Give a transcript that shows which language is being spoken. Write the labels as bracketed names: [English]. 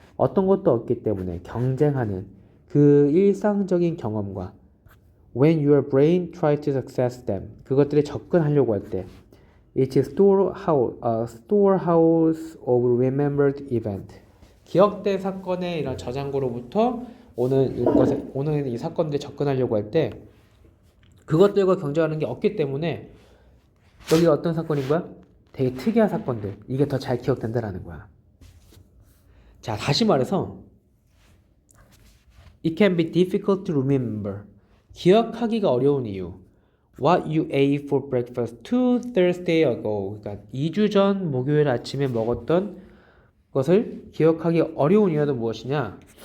[Korean] 어떤 것도 없기 때문에 경쟁하는 그 일상적인 경험과 [English] when your brain tries to access them. [Korean] 그것들에 접근하려고 할 때 [English] It's a storehouse of remembered event. [Korean] 기억된 사건의 이런 저장고로부터 오는 이 사건들에 접근하려고 할 때 그것들과 경쟁하는 게 없기 때문에 여기가 어떤 사건인 거야? 되게 특이한 사건들. 이게 더 잘 기억된다라는 거야. 자, 다시 말해서 [English] It can be difficult to remember. [Korean] 기억하기가 어려운 이유. [English] What you ate for breakfast 2 Thursday ago. [Korean] 그러니까 2주 전 목요일 아침에 먹었던 것을 기억하기 어려운 이유는 무엇이냐?